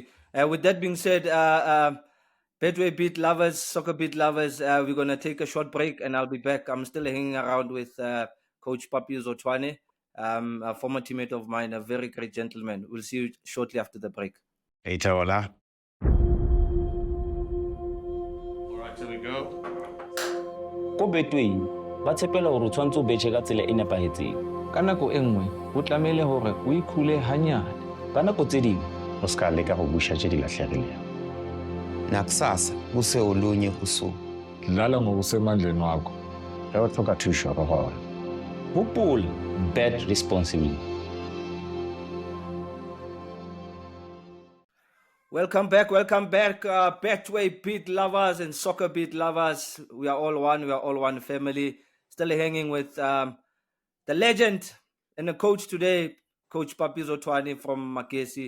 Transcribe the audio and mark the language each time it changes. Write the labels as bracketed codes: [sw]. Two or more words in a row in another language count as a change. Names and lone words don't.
[en] With that being said, Betway Beat lovers, SoccerBeat lovers, we're gonna take a short break, and I'll be back. I'm still hanging around with Coach Papi Zothwane, a former teammate of mine, a very great gentleman. We'll see you shortly after the break. Hey, Taola. All right, here we go. [st] Ko Betway ba tshepela hore o tshwantse o betjhe ka tsela e nepahetseng. Ka nako e nngwe o tlamehile hore o ikhule hanyane. Ka nako tse ding [tn] O ska leka go busha tse di lahlegileng. [zu] Nakusasa kuse olunye usuku. Dlala ngokusemandleni wakho. [nso] Ge o tlhoka thuso go gona. [st] hopola, [en] bet responsibly. Welcome back, Betway Beat lovers and SoccerBeat lovers. We are all one family. Still hanging with the legend and the coach today, Coach Papi Zothwane from Magesi.